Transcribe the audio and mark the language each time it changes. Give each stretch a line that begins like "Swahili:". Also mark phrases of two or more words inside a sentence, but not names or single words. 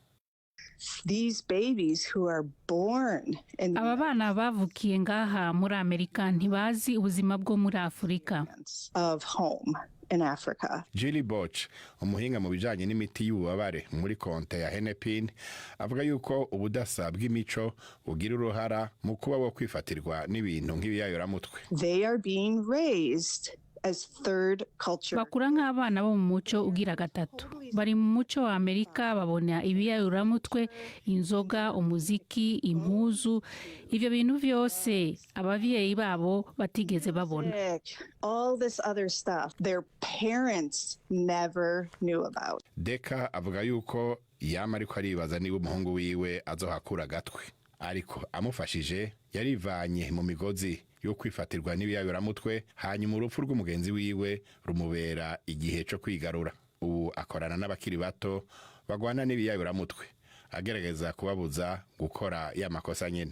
Rundi: Aba bana bavukiye ngaha muri Amerika ntibazi ubuzima bwo muri Afurika.
English: in Africa.
Rundi: Julie Boch, umuhinga mu bijanye n'imiti y'ububabare muri konte ya Henepin, avuga yuko ubudasa bw'imico bugira uruhara mu kuba wo kwifatirwa n'ibintu nk'ibiyayoramutwe.
English: They are being raised as third culture.
Rundi: Bakura nk'abana bo mu muco ugira gatatu. Bari mu muco wa Amerika, babona ibiyayuramutwe, inzoga, umuziki, impuzu, ivyo bintu vyose abavyeyi babo batigeze babona.
English: All this other stuff their parents never knew about.
Rundi: Deka avuga yuko yama ariko aribaza niba umuhungu wiwe azohakura gatwe, ariko amufashije yarivanye mu migozi yo kwifatirwa n'ibiyayuramutwe, hanyuma urupfu rw'umugenzi wiwe rumubera igihe cyo kwigarura. Ubu akorana n'abakiri bato bagwana n'ibiyayuramutwe, agerageza kubabuza gukora ya makosa nyene.